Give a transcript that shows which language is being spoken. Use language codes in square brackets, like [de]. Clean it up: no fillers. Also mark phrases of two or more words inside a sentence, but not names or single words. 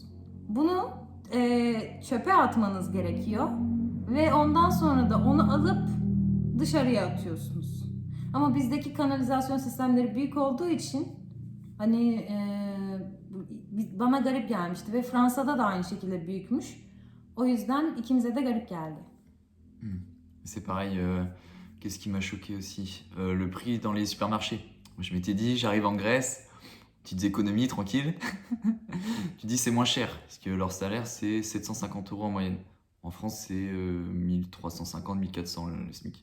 [tr] Bunu çöpe atmanız gerekiyor ve ondan sonra da onu alıp dışarıya atıyorsunuz. Ama bizdeki kanalizasyon sistemleri büyük olduğu için hani bana garip gelmişti ve Fransa'da da aynı şekilde büyükmüş. O yüzden ikimize de garip geldi. [fr] C'est pareil, qu'est-ce qui m'a choqué aussi? Le prix dans les supermarchés. Moi, je m'étais dit, j'arrive en Grèce, petites économies, tranquille. Tu dis c'est moins cher, parce que leur salaire c'est 750 € en moyenne. En France c'est 1350, 1400 le SMIC.